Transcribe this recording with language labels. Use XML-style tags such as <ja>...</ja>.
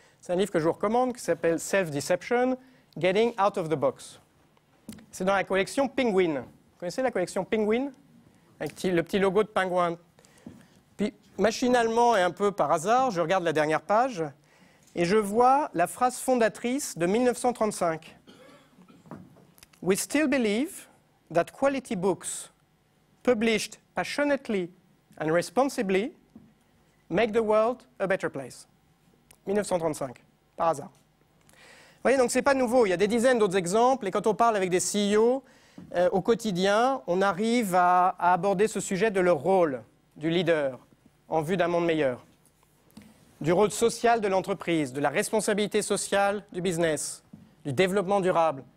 <fr>C'est un livre que je vous recommande qui s'appelle Self-Deception, Getting Out of the Box. C'est dans la collection Penguin. Vous connaissez la collection Penguin? Avec le petit logo de pingouin. Puis machinalement et un peu par hasard, je regarde la dernière page et je vois la phrase fondatrice de 1935.</fr> <en>We still believe that quality books published passionately and responsibly make the world a better place.</en> <fr>1935, par hasard. Vous voyez, donc ce n'est pas nouveau. Il y a des dizaines d'autres exemples. Et quand on parle avec des CEO, au quotidien, on arrive à aborder ce sujet de leur rôle, du leader, en vue d'un monde meilleur. Du rôle social de l'entreprise, de la responsabilité sociale du business, du développement durable.</fr>